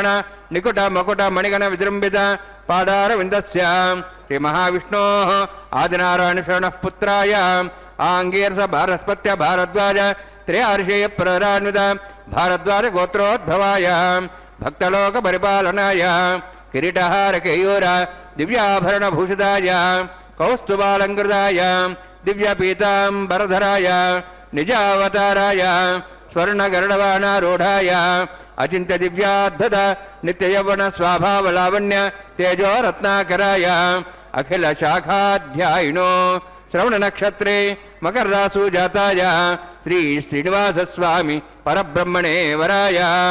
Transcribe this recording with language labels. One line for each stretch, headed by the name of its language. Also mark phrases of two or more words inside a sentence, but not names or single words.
Sanskrit: निकुट मकुट मणिगण विजृंभित पादारविन्दस्य श्रीमहाविष्णोः आदिनारायणशरणः पुत्राय आङ्गीरस बृहस्पत्य भारद्वाज त्रयार्षेय प्रवरान्वित भारद्वाज गोत्रोद्भवाय भक्तलोक परिपालनाय కిరీటహార కేయూర దివ్యాభరణభూషితాయ కౌస్తుభాలంకృతాయ దివ్యపీతాంబరధరాయ నిజావతారాయ స్వర్ణగరుడవాణారూఢాయ అచింత్య దివ్యాద్భుత నిత్యయౌవన స్వాభావలావణ్య తేజోరత్నాకరాయ అఖిల శాఖాధ్యాయినో శ్రవణ నక్షత్రే మకర్రాసు జాతాయ శ్రీ శ్రీనివాసస్వామి పరబ్రహ్మణే వరాయ